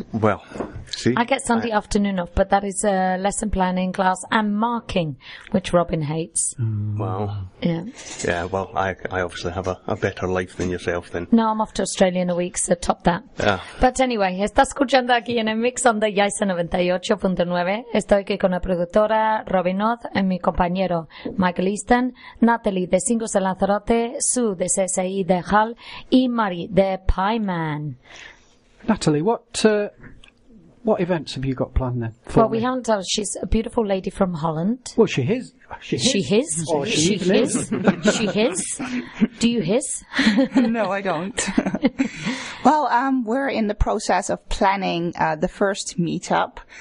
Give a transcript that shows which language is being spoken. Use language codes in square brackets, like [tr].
[en] Well, see, I get Sunday afternoon off, but that is a lesson planning class and marking, which Robin hates. Well, yeah. Well, I obviously have a better life than yourself. Then no, I'm off to Australia in a week, so top that. Yeah. But anyway, [es] estás escuchando aquí en el mix on the Yaisa 98.9. Estoy aquí con la productora Robin Oth y mi compañero Michael Easton, Natalie de Singles de Lanzarote, Sue de CSI de Hull y Marie de Pie Man. [en] Natalie, what events have you got planned then? We haven't told her. She's a beautiful lady from Holland. Well, she is. Do you hiss? No, I don't. Well, we're in the process of planning the first meetup.